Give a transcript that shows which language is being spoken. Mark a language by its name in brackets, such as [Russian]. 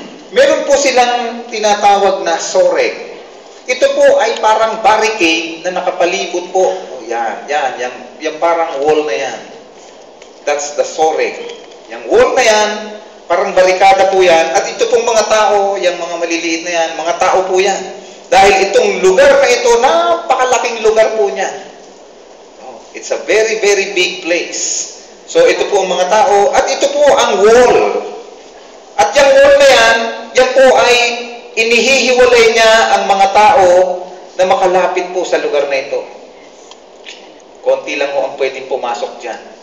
[Filipino] Meron po silang tinatawag na soreg. Ito po ay parang barricade na nakapalibot po. Yan parang wall na yan. [English] That's the soreg. [Filipino] Yung wall na yan, parang barikada po yan. At ito pong mga tao, yung mga maliliit na yan, mga tao po yan. Dahil itong lugar na ito, napakalaking lugar po niya. [English] It's a very, very big place. [Filipino] So ito po ang mga tao, at ito po ang wall. At yung wall na yan po ay inihihiwalay niya ang mga tao na makalapit po sa lugar na ito. Konti lang ho ang pwedeng pumasok dyan.